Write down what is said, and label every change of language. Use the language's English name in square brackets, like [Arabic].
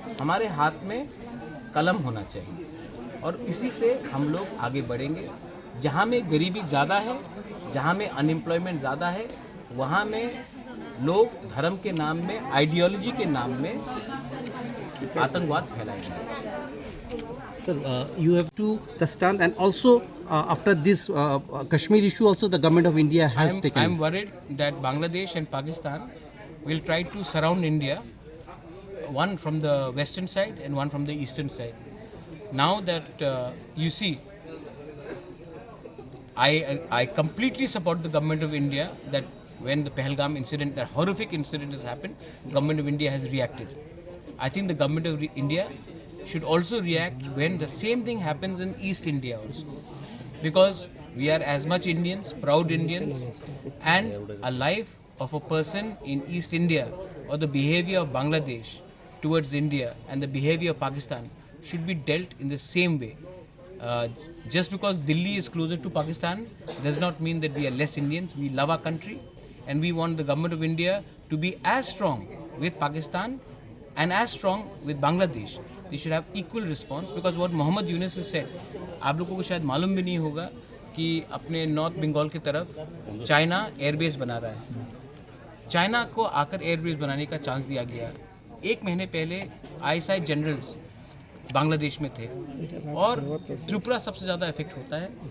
[Hindi] हमारे हाथ में कलम होना चाहिए और इसी से हम लोग आगे बढ़ेंगे। जहाँ में गरीबी ज़्यादा है, जहाँ में अनएम्प्लॉयमेंट ज़्यादा है, वहाँ में लोग धर्म के नाम में, आइडियोलॉजी के नाम में आतंकवाद फैलाएंगे। [English] Sir, you have to the stand, and also after this Kashmir issue, also the government of India has taken. I am worried that Bangladesh and Pakistan will try to surround India, one from the western side and one from the eastern side. Now that you see, I completely support the government of India that when the Pahalgam incident, that horrific incident has happened, government of India has reacted. I think the government of India should also react when the same thing happens in East India also, because we are as much Indians, proud Indians, and a life of a person in East India or the behavior of Bangladesh towards India and the behavior of Pakistan should be dealt in the same way. Just because Delhi is closer to Pakistan does not mean that we are less Indians. We love our country and we want the government of India to be as strong with Pakistan and as strong with Bangladesh. They should have equal response, because what Mohammed Yunus has said, [Hindi] आप लोगों को शायद मालूम भी नहीं होगा कि अपने नॉर्थ बंगाल की तरफ चाइना एयरबेस बना रहा है। चाइना को आकर एयरबेस बनाने का चांस दिया गया। एक महीने पहले ISI जनरल्स बांग्लादेश में थे और त्रिपुरा सबसे ज़्यादा इफेक्ट होता है।